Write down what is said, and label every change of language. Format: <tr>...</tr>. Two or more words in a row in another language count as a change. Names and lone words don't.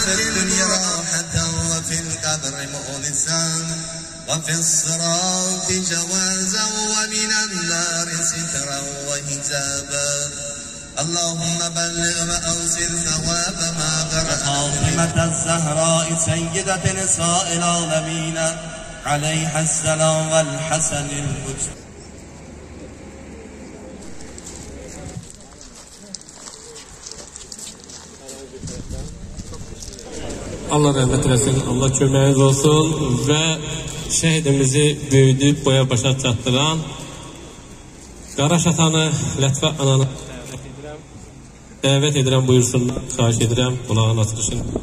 <ar>الدنيا راحة وفي القبر مؤنسا وفي الصراط جوازا ومن النار سترا وحجابا اللهم بلغ وأوصل ثواب ما قرأ فاطمة الزهراء سيدة نساء العالمين عليها السلام والحسن المجتبى.</ar> <az>Allah rəhmət eləsin, Allah köməyiniz olsun və şəhidimizi böyüdüb boya başa çatdıran Qaraş atanı, Lətifə ananı dəvət edirəm, buyursunlar, xahiş edirəm, qulağın açılışını.</az>